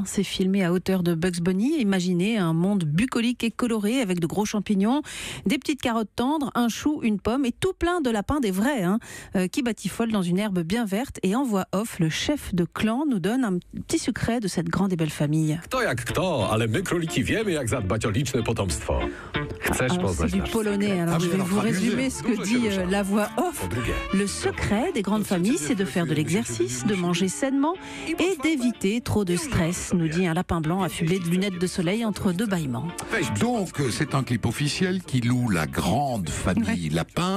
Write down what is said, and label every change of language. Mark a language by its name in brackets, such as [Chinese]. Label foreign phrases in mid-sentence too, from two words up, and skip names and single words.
[French] C'est filmé à hauteur de Bugs Bunny. Imaginez un monde bucolique et coloré avec de gros champignons, des petites carottes tendres, un chou, une pomme et tout plein de lapins, des vrais, qui batifolent dans une herbe bien verte. Et en voix off, le chef de clan nous donne un petit secret de cette grande et belle famille. [Polish] Kto jak kto, ale my króliki wiemy jak zadbać o liczne potomstwo. Chcesz [French] Alors, c'est [Polish] poznać [French] du [Polish] nasz [French] polonais, alors Ah oui, je vais alors vous traduisez. résumer ce que dit la voix off. Le secret des grandes familles, c'est de faire de l'exercice, de manger sainement et d'éviter trop de stress, nous dit un lapin blanc affublé de lunettes de soleil entre deux bâillements. Donc, c'est un clip officiel qui loue la grande famille Lapin.